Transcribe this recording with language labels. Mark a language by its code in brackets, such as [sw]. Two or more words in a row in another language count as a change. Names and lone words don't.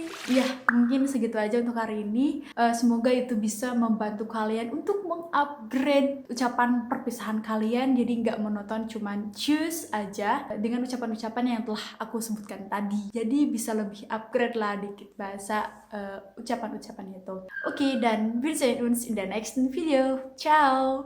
[id] Ya mungkin segitu aja untuk hari ini. Semoga itu bisa membantu kalian untuk mengupgrade ucapan perpisahan kalian, jadi nggak monoton cuman choose aja dengan ucapan-ucapan yang telah aku sebutkan tadi. Jadi bisa lebih upgrade lah dikit bahasa ucapan-ucapan itu. [de] Oke, dan wir sehen uns in der nächsten Video. Ciao!